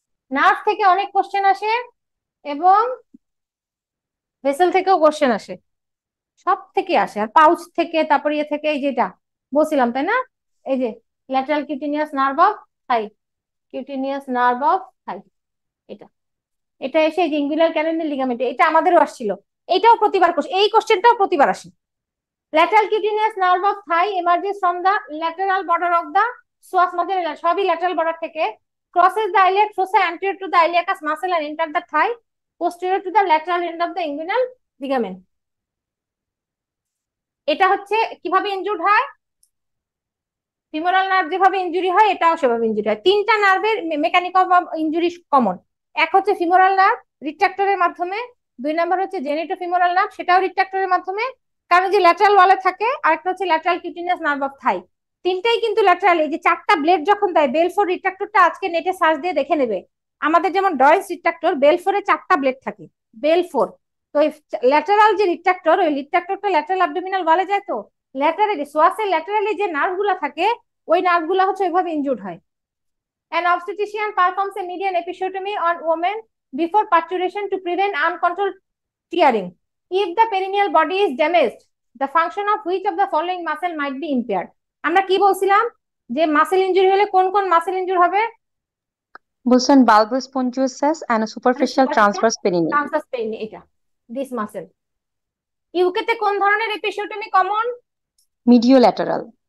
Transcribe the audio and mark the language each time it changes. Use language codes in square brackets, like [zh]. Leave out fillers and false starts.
[bn] Nerve থেকে অনেক question আসে এবং ভেসেল থেকেও কোশ্চেন আসে, সব থেকে আসে, আর পাউচ থেকে, তারপর ইয়ে থেকে, এই যেটা বলছিলাম তাই না, এই যে lateral cutaneous nerve of Thai, cutaneous nerve of থাই, এটা, এটা এসে জিঙ্গুলার ক্যানেলের লিগামেন্টে, এটা আমাদেরও আসছিল, এইটাও প্রতিবার এই কোশ্চেনটাও প্রতিবার আসে। [en] lateral cutaneous nerve of thigh emerges from the lateral border of the psoas muscle, [bn] সবই ল্যাটারাল বর্ডার থেকে, [en] crosses the iliac fossa anterior to the iliacus muscle and enter the thigh posterior to the lateral end of the inguinal ligament। [bn] এটা হচ্ছে কিভাবে injured হয়, femoral nerve যেভাবে injury হয় এটাও সেভাবে ইনজুরি হয়। তিনটা নার্ভের মেকানিজম অফ ইনজুরি কমন, এক হচ্ছে ফিমোরাল নার্ভ রিট্রাক্টরের মাধ্যমে, দুই নাম্বার হচ্ছে জেনিটো ফিমোরাল নার্ভ সেটাও রিট্রাক্টরের মাধ্যমে, কারণ যে ল্যাটারাল ওয়ালে থাকে, আরেকটা হচ্ছে ল্যাটারাল কিউটিনিয়াস নার্ভ অফ থাই, তিনটাই কিন্তু ল্যাটারাল। এই যে চারটা ব্লেড যখন দেয়, বেলফোর রিট্রাক্টরটা আজকে নেটে সার্চ দিয়ে দেখে নেবে, আমাদের যেমন ডয়েস রিট্রাক্টর বেলফোরে চারটা ব্লেড থাকে, বেলফোর। তো ল্যাটারাল যে রিট্রাক্টর, ওই রিট্রাক্টরটা ল্যাটারাল অ্যাবডোমিনাল ওয়ালে যায়, তো ল্যাটারালি সোয়াসের ল্যাটারালি যে নার্ভ গুলা থাকে, ওই নার্ভ গুলা হচ্ছে ওইভাবে ইনজুর্ড হয়। [en] An obstetrician performs a median episiotomy on women before parturition to prevent uncontrolled tearing. If the perineal body is damaged, the function of which of the following muscle might be impaired? [bn] আমরা কি বলছিলাম, যে muscle injury হলে কোন কোন muscle injury হবে? বলছেন বালবাস স্পঞ্জিওসাস and superficial superficial transverse Perini. Transverse Perini, এটা দিস মাসেল। ইউকেতে কোন ধরনের এপিসিওটমি কমন? মিডিও ল্যাটারাল।